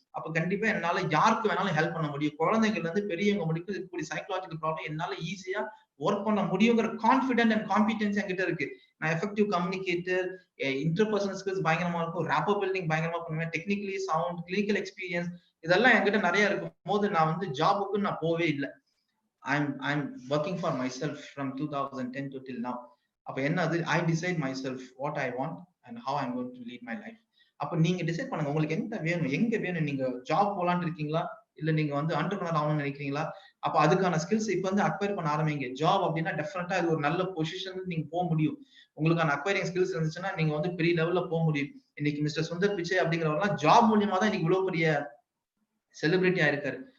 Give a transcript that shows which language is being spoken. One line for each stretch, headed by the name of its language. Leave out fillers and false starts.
Tamil: அப்ப கண்டிப்பா என்னால யாருக்கு வேணாலும் ஹெல்ப் பண்ண முடியும். குழந்தைங்கள்ல இருந்து பெரியவங்க முடிக்கும் இருக்கக்கூடிய சைக்காலஜிக்கல் ப்ராப்ளம் என்னால ஈஸியா ஒர்க் பண்ண முடியுங்கிற கான்பிடென்ட் அண்ட் காம்பிடென்ஸ் என்கிட்ட இருக்கு. நான் எஃபெக்டிவ் கம்யூனிகேட்டர், இன்டர்பர்சனல் ஸ்கில்ஸ் பயங்கரமா இருக்கும், ரேப்போ பில்டிங் பயங்கரமா பண்ணுவேன், டெக்னிக்கலி சவுண்ட், கிளினிக்கல் எக்ஸ்பீரியன்ஸ் இதெல்லாம் என்கிட்ட நிறைய இருக்கும் போது நான் வந்து ஜாபுக்கு நான் போவே இல்லை.
English: I'm working for myself from 2010 to till now.
Tamil: அப்ப என்னது,
English: I decide myself what I want and how I'm going to lead my life.
Tamil: அப்ப நீங்க டிசைட் பண்ணுங்க உங்களுக்கு என்ன வேணும், எங்க வேணும். நீங்க ஜாப் போலான்னு இருக்கீங்களா, இல்ல நீங்க வந்து என்டர்பிரனர் ஆகணும்னு நினைக்கிறீங்களா? அப்ப அதுக்கான ஸ்கில்ஸ் இப்ப வந்து அக்வயர் பண்ண ஆரம்பிங்க. ஜாப் அப்படின்னா டெஃபினட்டா இது ஒரு நல்ல பொசிஷன் நீங்க போக முடியும். உங்களுக்கான அக்வயரிங் ஸ்கில்ஸ் இருந்துச்சுன்னா நீங்க வந்து பெரிய லெவல்ல போக முடியும். இன்னைக்கு மிஸ்டர் சுந்தர் பிச்சை அப்படிங்கிறவங்கலாம் ஜாப் மூலியமா தான் இன்னைக்கு இவ்வளவு பெரிய செலிபிரிட்டி ஆயிருக்காரு.